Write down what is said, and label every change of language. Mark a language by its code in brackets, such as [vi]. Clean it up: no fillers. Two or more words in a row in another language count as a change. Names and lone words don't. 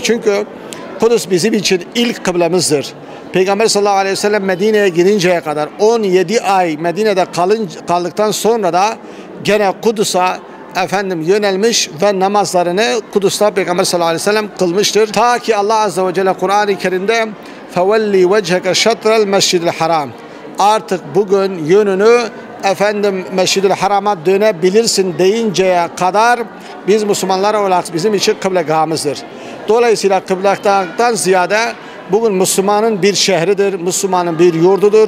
[tr] Çünkü Kudüs bizim için ilk kıblemizdir. Peygamber [ar] صلى الله عليه وسلم [tr] Medine'ye gidinceye kadar 17 ay Medine'de kaldıktan sonra da gene Kudüs'e yönelmiş ve namazlarını Kudüs'te Peygamber [ar] صلى الله عليه وسلم [tr] kılmıştır. Ta ki Allah [ar] عز وجل [tr] Kur'an-ı Kerim'de [ar] فَوَلِّ وَجْهَكَ شَطْرَ الْمَسْجِدِ الْحَرَامِ [tr] artık bugün yönünü Mescid-i Haram'a dönebilirsin deyinceye kadar biz Müslümanlar olarak bizim için kıblegahımızdır. Dolayısıyla kıblegahtan ziyade bugün Müslümanın bir şehridir, Müslümanın bir yurdudur.